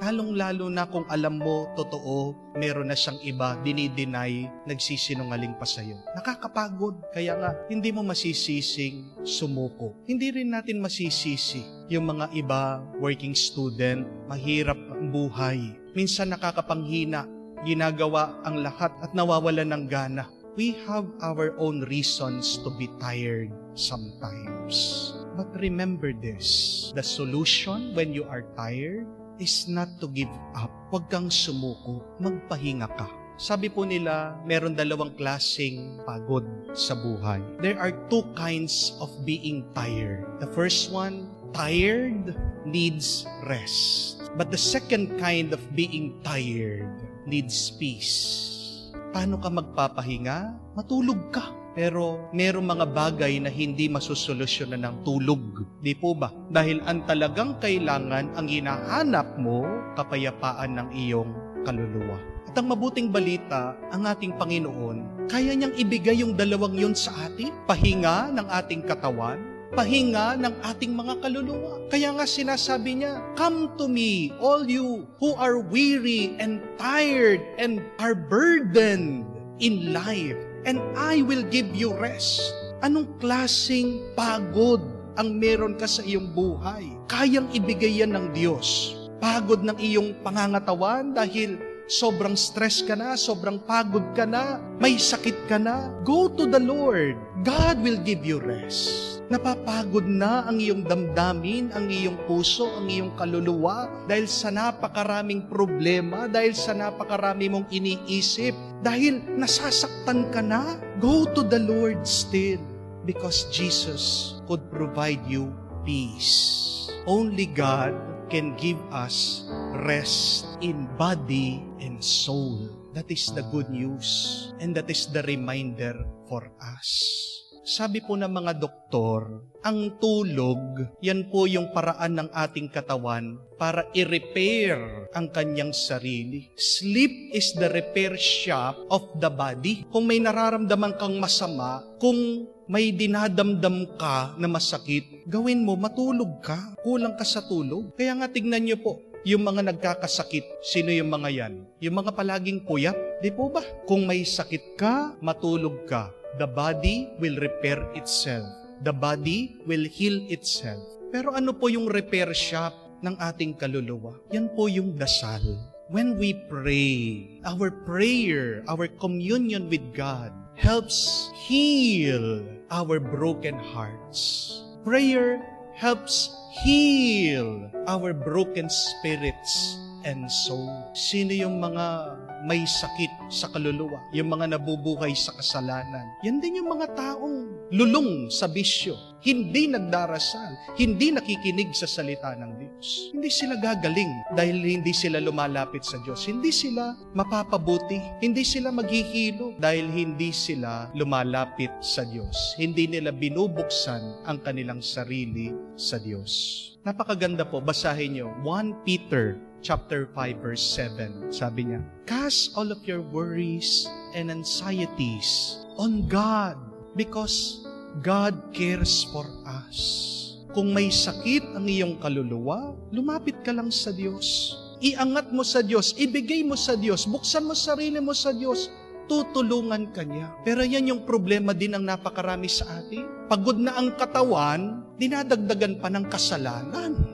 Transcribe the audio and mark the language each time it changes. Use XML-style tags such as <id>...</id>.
<tl>Lalong-lalo na kung alam mo totoo, meron na siyang iba, dinideny, nagsisinungaling pa sa'yo. Nakakapagod. Kaya nga, hindi mo masisising sumuko. Hindi rin natin masisisi yung mga iba, working student, mahirap ang buhay. Minsan nakakapanghina, ginagawa ang lahat at nawawalan ng gana.</tl> <en>We have our own reasons to be tired sometimes. But remember this, the solution when you are tired is not to give up.</en> <tl>Huwag kang sumuko, magpahinga ka. Sabi po nila, meron dalawang klaseng pagod sa buhay.</tl> <en>There are two kinds of being tired. The first one, tired needs rest. But the second kind of being tired needs peace.</en> <tl>Paano ka magpapahinga? Matulog ka. Pero merong mga bagay na hindi masusolusyonan ng tulog. Di po ba? Dahil ang talagang kailangan, ang hinahanap mo, kapayapaan ng iyong kaluluwa. At ang mabuting balita, ang ating Panginoon, kaya niyang ibigay yung dalawang yun sa atin. Pahinga ng ating katawan, pahinga ng ating mga kaluluwa. Kaya nga sinasabi niya,</tl> <en>"Come to me, all you who are weary and tired and are burdened in life, and I will give you rest."</en> <tl>Anong klaseng pagod ang meron ka sa iyong buhay? Kayang ibigay yan ng Diyos. Pagod ng iyong pangangatawan dahil sobrang stress ka na, sobrang pagod ka na, may sakit ka na.</tl> <en>Go to the Lord. God will give you rest.</en> <tl>Napapagod na ang iyong damdamin, ang iyong puso, ang iyong kaluluwa dahil sa napakaraming problema, dahil sa napakarami mong iniisip, dahil nasasaktan ka na.</tl> <en>Go to the Lord still because Jesus could provide you peace. Only God can give us rest in body and soul. That is the good news and that is the reminder for us.</en> <tl>Sabi po ng mga doktor, ang tulog, yan po yung paraan ng ating katawan para i-repair ang kanyang sarili.</tl> <en>Sleep is the repair shop of the body.</en> <tl>Kung may nararamdaman kang masama, kung may dinadamdam ka na masakit, gawin mo, matulog ka. Kulang ka sa tulog. Kaya nga tignan niyo po, yung mga nagkakasakit, sino yung mga yan? Yung mga palaging puyat, di po ba? Kung may sakit ka, matulog ka.</tl> <en>The body will repair itself. The body will heal itself.</en> <tl>Pero ano po yung repair shop ng ating kaluluwa? Yan po yung dasal.</tl> <en>When we pray, our prayer, our communion with God helps heal our broken hearts. Prayer helps heal our broken spirits and soul.</en> <tl>Sino yung mga may sakit sa kaluluwa? Yung mga nabubuhay sa kasalanan. Yan din yung mga taong lulong sa bisyo. Hindi nagdarasal. Hindi nakikinig sa salita ng Diyos. Hindi sila gagaling dahil hindi sila lumalapit sa Diyos. Hindi sila mapapabuti. Hindi sila maghihilo dahil hindi sila lumalapit sa Diyos. Hindi nila binubuksan ang kanilang sarili sa Diyos. Napakaganda po. Basahin nyo. 1 Peter chapter 5 verse 7. Sabi niya,</tl> <en>"Cast all of your worries and anxieties on God because God cares for us."</en> <tl>Kung may sakit ang iyong kaluluwa, lumapit ka lang sa Diyos. Iangat mo sa Diyos, ibigay mo sa Diyos, buksan mo sarili mo sa Diyos. tutulungan ka niya. Pero yan yung problema din ng napakarami sa atin. Pagod na ang katawan, dinadagdagan pa ng kasalanan.</tl>